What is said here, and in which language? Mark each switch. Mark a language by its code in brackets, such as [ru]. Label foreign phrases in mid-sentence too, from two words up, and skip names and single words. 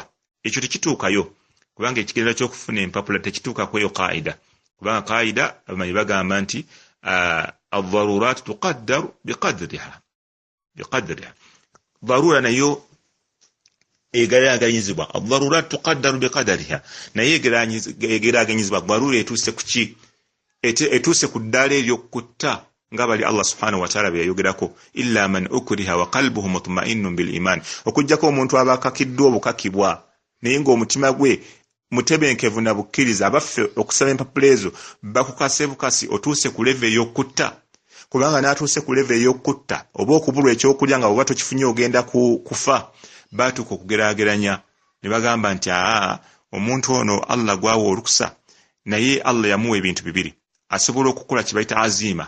[lg] Ekyo tekituukayo, kubanga ekigezo ky'okufuna empapula tekituuka kweyo qaida, kubanga qaida abamanyi bagamba nti [ar] الضرورات تقدر بقدرها. [lg] Darura nayo egeraganyizibwa, [ar] الضرورات تقدر بقدرها, [lg] naye egeraganyizibwa darura etuuse ku ki? Etuuse ku ddaala ery'okutta nga bali [ar] الله سبحانه وتعالى [lg] byayogerako, [ar] إلا من أكره وقلبه مطمئن بالإيمان, [lg] okujjako omuntu abakakiddwa obukakibwa naye ng'omutima gwe mutebenkevu na bukkiriza. Abaffe okusaba empapula ezo bakukase bukasi otuuse ku leve ey'okutta, kubanga n'atuuse ku leve ey'okutta oba okubulwa ekyokulya nga bw'oba tokifunye ogenda kufa, baatuuka okugeraageranya ne bagamba nti omuntu ono Allah gwawa olukusa, naye Allah yamuwa ebintu bibiri, asobola okukola kye bayita azima.